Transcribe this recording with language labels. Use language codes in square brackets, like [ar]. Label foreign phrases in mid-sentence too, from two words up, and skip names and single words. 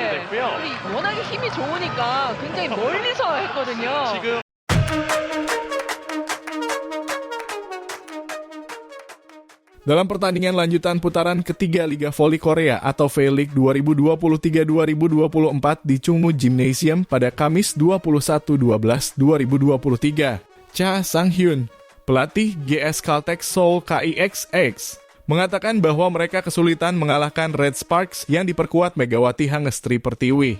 [ko] 그리고 워낙에 힘이 좋으니까 굉장히 멀리서 했거든요. 지금 [id] Dalam pertandingan lanjutan putaran ketiga Liga Voli Korea atau V-League 2023-2024 di Chungmu Gymnasium pada Kamis 21/12/2023, Cha Sang-hyun, pelatih GS Caltex Seoul KIXX, mengatakan bahwa mereka kesulitan mengalahkan Red Sparks yang diperkuat Megawati Hangestri Pertiwi.